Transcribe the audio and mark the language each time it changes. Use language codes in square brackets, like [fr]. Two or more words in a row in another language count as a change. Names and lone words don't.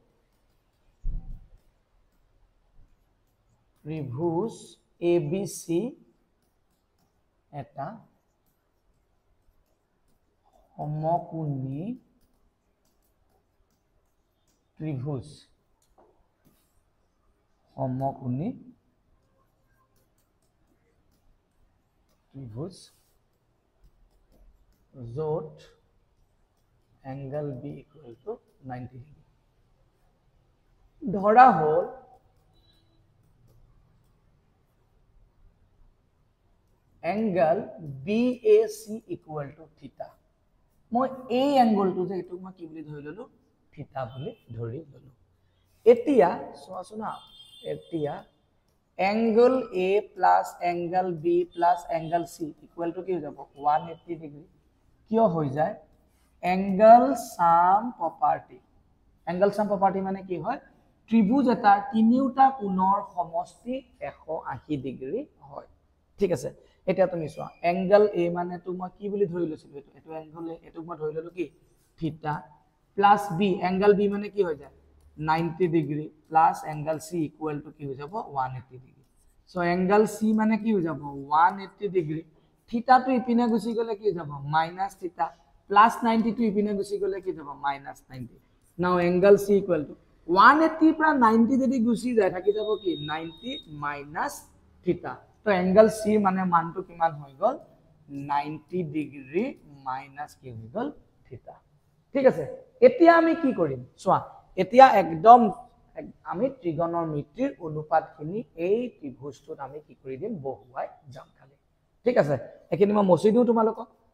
[as] ত্ৰিভুজ ABC এটা সমকোণী ত্ৰিভুজ সমকোণী ত্ৰিভুজ য'ত [en] angle B equal to 90 degree [as] ধৰা হল [en] angle BAC equal [as] টু থিটা মই এই এংগলটো যে এটুক মই কি বুলি ধৰি ললো থিটা বুলি ধৰি ললো এতিয়া চোৱাচোন না এতিয়া [en] angle A plus angle B plus angle C equal to [as] কি হৈ যাব 180 ডিগ্ৰী কিয় হৈ যায় [en] angle sum property [as] মানে কি হয় ত্ৰিভুজ এটা তিনিওটা কোণৰ সমষ্টি 180 ডিগ্ৰী হয় ঠিক আছে এটা তুমি চোৱা [en] angle A [as] মানে তো মই কি বুলি ধৰি লৈছিলো এটো [en] angle A [as] এটো মই ধৰি ললো কি থিটা [en] plus B angle B [as] মানে কি হৈ যায় 90 ডিগ্ৰী [en] plus angle C equal to [as] কি হৈ যাব 180 ডিগ্ৰী [en] so angle C [as] মানে কি হৈ যাব 180 ডিগ্ৰী থিটা তো ইপিনে গুছি গলে কি হৈ যাব minus থিটা [en] plus 90 to [as] ইপিনে গুছি গলে কি যাব [en] minus 90 now angle C equal to [as] 180 পৰা 90 যদি গুছি যায় থাকি যাব কি 90 minus থিটা তো angle C মানে মানটো কিমান হৈ গল 90 ডিগ্ৰী minus কি হৈ গল থিটা ঠিক আছে এতিয়া আমি কি কৰিম চোৱা এতিয়া একদম আমি ত্ৰিগোণমিতিৰ অনুপাতখিনি এই ত্ৰিভুজটোত আমি কি কৰি দিম বহুৱাই যাম খালি ঠিক আছে এখিনি মই মছি দিও তোমালোকক